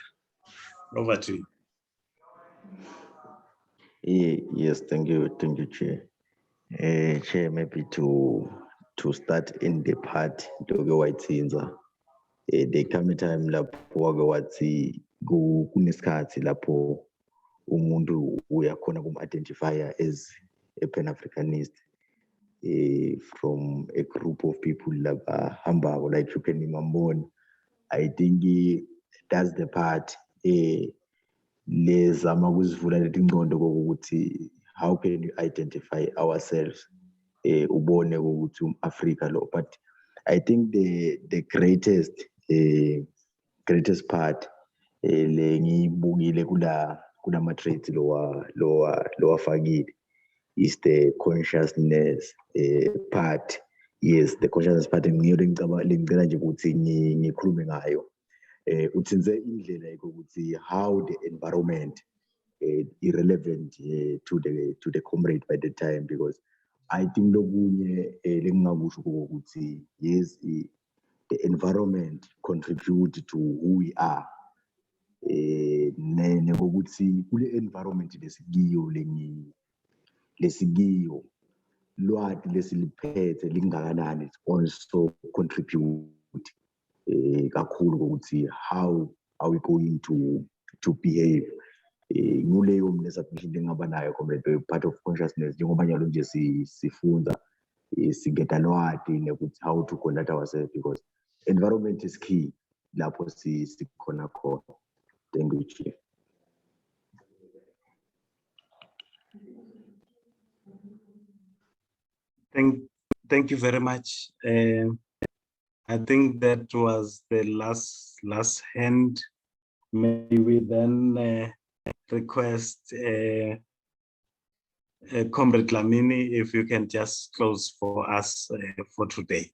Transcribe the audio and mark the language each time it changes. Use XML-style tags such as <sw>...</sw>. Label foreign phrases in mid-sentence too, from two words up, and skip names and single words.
<en>Over to you. Yes, thank you, Chair. Chair, maybe to start in the part</en> <ss>ntoke wayithinza.</ss> <en>There come a time</en> <ss>lapho wake wathi kunesikhathi lapho umuntu uyakhona kum-identifya as</ss> <en>a Pan Africanist from a group of people</en> <ss>labahambako,</ss> <en>like you can imagine. I think that's the part</en> <ss>lezama ukuzivula leti ngqondo kokuthi</ss> <en>how can you identify ourselves</en> <ss>ubone ukuthi um-Afrika lo.</ss> <en>But I think the greatest part</en> <ss>le ngiyibukile kulama traits lowafakile</ss> <en>is the consciousness part. Yes, the consciousness part</en> <ss>ngiyo lengicela nje ukuthi ngikhulume ngayo. Uthinze indlela yokuthi</ss> <en>how the environment irrelevant to the comrade by the time, because I think</en> <ss>lokunye lengingakusho ukuthi</ss> <en>yes, the environment contribute to who we are.</en> <ss>Nekokuthi kule environment lesikiyo lwati lesiliphethe lingakanani,</ss> <en>it also contribute</en> <ss>kakhulu kokuthi</ss> <en>how are we going to behave.</en> <ss>Nguleyo mina submission lengaba nayo comrade,</ss> <en>part of consciousness</en> <ss>njengoba njalo nje sifunda sigeta lwati nekuthi</ss> <en>how to conduct ourselves, because environment is key</en> <ss>lapho sikhona khona.</ss> <en>Thank you, Chief. Thank you very much. I think that was the last hand. May we then request Comrade Lamini, if you can just close for us for today.</en>